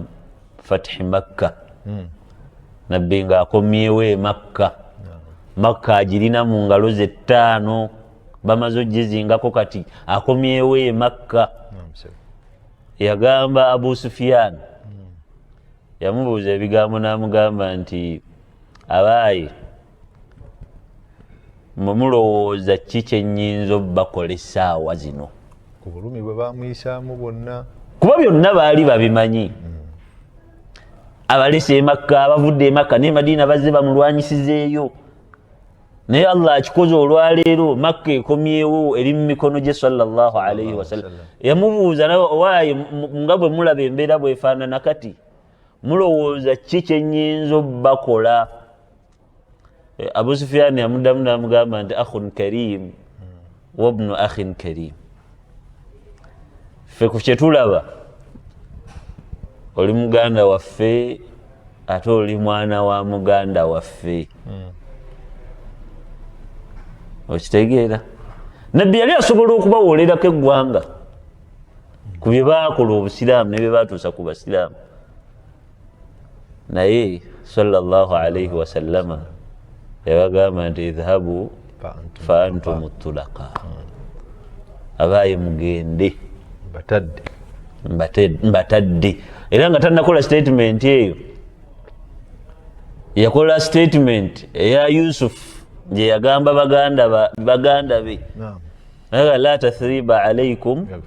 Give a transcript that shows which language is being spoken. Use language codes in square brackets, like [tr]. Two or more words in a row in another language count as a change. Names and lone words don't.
[lg] fathi makka nabbi ng'akomyewo e makka agirina mu ngalo ze ttaano bamaze ogizingako kati akomyewo e makka yagamba Abu Sufyan yamubuuza ebigambo n'amugamba nti abaaye mulowooza ki kyennyinza obbakola essaawa zino ku bulumi bwe bamuyisaamu bwonna kuba byonna baali babimanyi abalese e makka abavudde e makka ne madiina bazze bamulwanyisizeeyo naye Allah akikoze olwaleero makka ekomyewo eri mu mikono gye [ar] صلى الله عليه وسلم [lg] yamubuuza waaye nga bwe mulaba embeera bwefaanana kati mulowooza ki kyennyinza obbakola Abu Sufyan yamuddamu n'amugamba nti [ar] أخ كريم وابن أخ كريم [lg] ffe ku kyetulaba oli muganda waffe ate oli mwana wa muganda waffe okitegeera nabbi yali asobola okubawolerako eggwanga ku bye baakola obusiraamu ne bye baatuusa ku basiraamu naye [ar] صلى الله عليه وسلم [lg] yabagamba nti [ar] اذهبوا فأنتم الطلقاء [lg] abaaye mugende mbatadde era nga tannakola statement eyo yakola statement eya Yusuf gye yagamba baganda be [ar] لا تثريب عليكم